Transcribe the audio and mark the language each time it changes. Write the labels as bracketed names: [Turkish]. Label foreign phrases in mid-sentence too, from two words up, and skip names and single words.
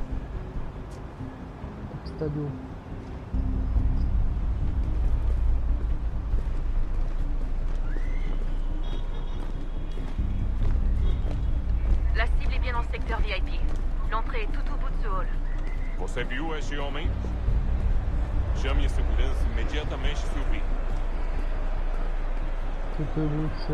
[French] Abstergo. La cible est bien dans le secteur VIP. L'entrée est tout au bout de ce hall. [Portuguese] Você viu este homem? Chame a segurança imediatamente, Sylvie. [French] Tout au bout de ce...